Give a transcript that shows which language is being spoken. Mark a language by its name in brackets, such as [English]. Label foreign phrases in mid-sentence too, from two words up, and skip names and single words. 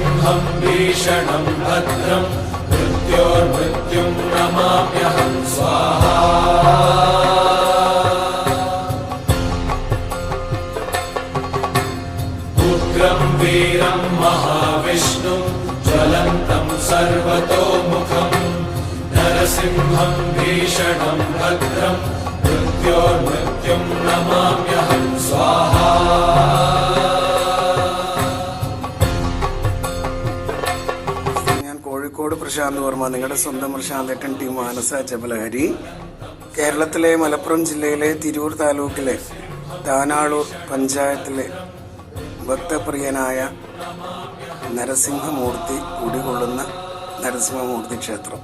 [Sanskrit] नरसिंहं भीषणं भद्रं मृत्योर्मृत्युं नमाम्यहं स्वाहा उग्रं वीरं महाविष्णुं ज्वलन्तं सर्वतोमुखं नरसिंहं भीषणं भद्रं मृत्योर्मृत्युं नमाम्यहं स्वाहा [Malayalam] കോഴിക്കോട് പ്രശാന്ത് വർമ്മ, നിങ്ങളുടെ സ്വന്തം പ്രശാന്തേട്ടൻ ടീം മാനസ ജപലഹരി. കേരളത്തിലെ മലപ്പുറം ജില്ലയിലെ തിരൂർ താലൂക്കിലെ താനാളൂർ പഞ്ചായത്തിലെ ഭക്തപ്രിയനായ നരസിംഹമൂർത്തി കുടികൊള്ളുന്ന നരസിംഹമൂർത്തി ക്ഷേത്രം.